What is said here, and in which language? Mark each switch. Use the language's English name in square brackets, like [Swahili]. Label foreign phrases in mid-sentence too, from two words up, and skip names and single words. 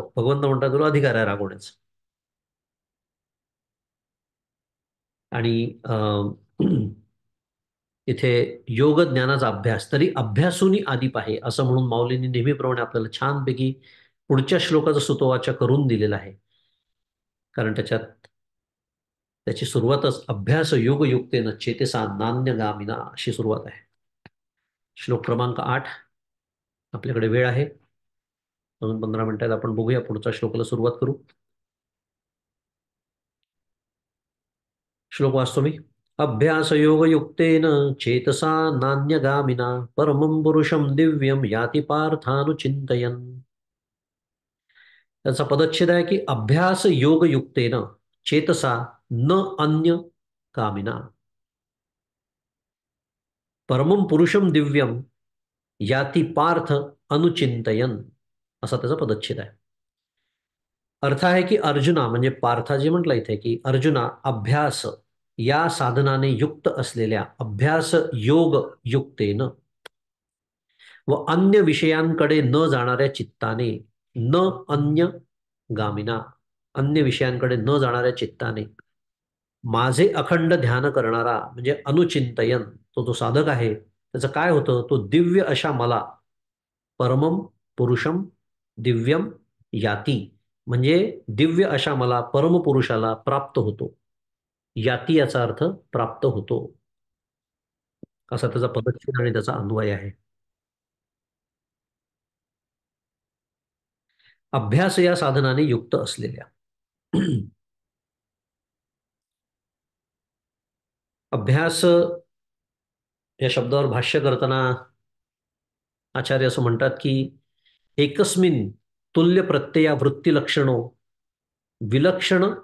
[Marathi] भगवंत म्हणतात तुला अधिकार आहे रागवण्याचा. आणि इथे योग ज्ञानाचा अभ्यास तरी अभ्यासूनी आधी पाहे, असं म्हणून माऊलींनी नेहमीप्रमाणे आपल्याला छानपैकी पुढच्या श्लोकाचा सुतोवाच करून दिलेला आहे. कारण त्याची सुरुवातच [Sanskrit] अभ्यास योग युक्तेन चेतसा नान्यगामिना [Marathi] अशी सुरुवात आहे. श्लोक क्रमांक 8. आपल्याकडे वेळ आहे, अजून 15 मिनिटात आपण बघूया पुढच्या श्लोकाला सुरुवात करू. श्लोक वाचतो मी. [Sanskrit] अभ्यास योग युक्तेन चेतसा नान्यगामिना परमं पुरुषं दिव्यं याति पार्थानुचिंतयन्. [Marathi] त्याचा पदच्छेद आहे की [Sanskrit] अभ्यास योग युक्तेन चेतसा न अन्य कामिना परमं पुरुषम दिव्यम याती पार्थ अनुचिंतयन, [Marathi] असा त्याचा पदच्छेद आहे. अर्थ आहे की अर्जुना म्हणजे पार्थाजी म्हटलं इथे की अर्जुना अभ्यास या साधनाने युक्त असलेल्या [Sanskrit] अभ्यास योग युक्तेन [Marathi] व अन्य विषयांकडे न जाणाऱ्या चित्ताने [Sanskrit] न अन्य गामिना [Marathi] अन्य विषयांकडे न जाणाऱ्या चित्ताने माझे अखंड ध्यान करणारा म्हणजे अनुचिंतयन तो साधक आहे त्याचं काय होतं तो दिव्य अशा मला [Sanskrit] परमम पुरुषम दिव्यम याती [Marathi] म्हणजे दिव्य अशा मला परमपुरुषाला प्राप्त होतो. याती याचा अर्थ प्राप्त होतो असा त्याचा पदच्छेद आणि त्याचा अन्वय आहे. अभ्यास या साधनाने युक्त असलेल्या अभ्यास या शब्दावर भाष्य करताना आचार्य असं म्हणतात की [Sanskrit] एकस्मिन तुल्य प्रत्यया वृत्ती लक्षणो विलक्षण